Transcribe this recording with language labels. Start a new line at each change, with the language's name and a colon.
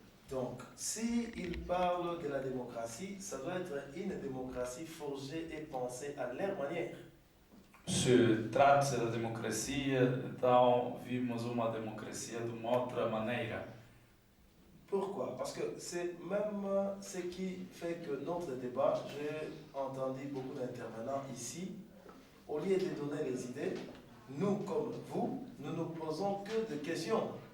French: Donc, s'ils parlent de la démocratie, ça doit être une démocratie forgée et pensée à leur manière.
Portuguese: Se trata da democracia, então vimos uma democracia de uma outra maneira.
French: Pourquoi? Parce que c'est même ce qui fait que notre débat, j'ai entendu beaucoup d'intervenants ici, au lieu de donner les idées, nous comme vous, nous ne posons que des questions.